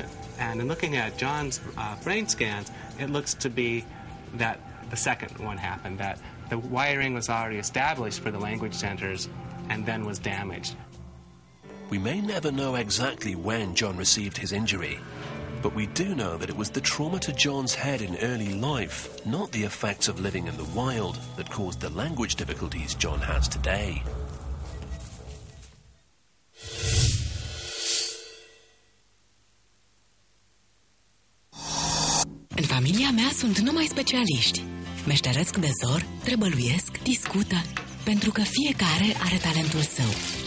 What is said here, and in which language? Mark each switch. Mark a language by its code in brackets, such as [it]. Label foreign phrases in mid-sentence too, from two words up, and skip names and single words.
[en] And in looking at John's brain scans, it looks to be that the second one happened, that the wiring was already established for the language centers and then was damaged. We may never know exactly when John received his injury, but we do know that it was the trauma to John's head in early life, not the effects of living in the wild, that caused the language difficulties John has today. [ro] În familia mea sunt numai specialiști. Meșteresc de zor, trebăluiesc, discută, pentru că fiecare are talentul său.